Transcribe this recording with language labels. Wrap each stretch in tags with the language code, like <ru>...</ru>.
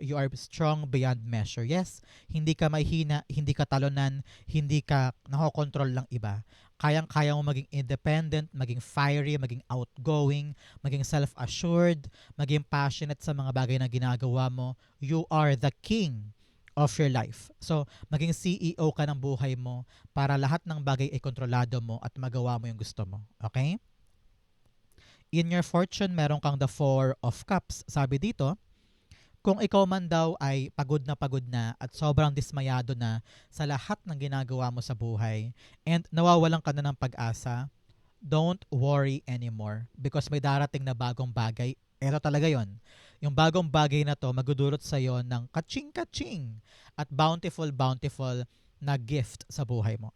<en>You are strong beyond measure.</en> <tl>Yes, hindi ka mahina, hindi ka talunan, hindi ka nakokontrol lang iba. Kayang-kaya mo maging independent, maging fiery, maging outgoing, maging self-assured, maging passionate sa mga bagay na ginagawa mo.</tl> <en>You are the king of your life.</en> <tl>So, maging CEO ka ng buhay mo para lahat ng bagay ay kontrolado mo at magawa mo yung gusto mo.</tl> <en>Okay? In your fortune,</en> <tl>meron kang</tl> <en>the Four of Cups.</en> <tl>Sabi dito, kung ikaw man daw ay pagod na at sobrang dismayado na sa lahat ng ginagawa mo sa buhay and nawawalan ka na ng pag-asa,</tl> <en>don't worry anymore because</en> <tl>may darating na bagong bagay. Ito talaga yon. Yung bagong bagay na to magdudulot sa iyo ng kaching-kaching at bountiful na gift sa buhay mo.</tl>